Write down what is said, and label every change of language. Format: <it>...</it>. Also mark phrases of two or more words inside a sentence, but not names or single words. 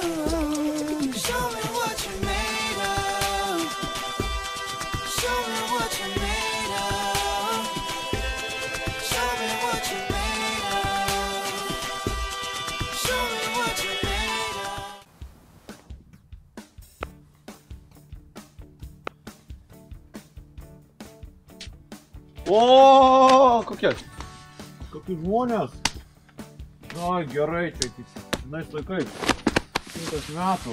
<en>Show me what you're made of. Show me what you're made of. Show me what you're made of. Show me what you're made of.</en> <lt>O, kokie žmonės. Na, gerai, čia senais laikais. 100 metų.</lt>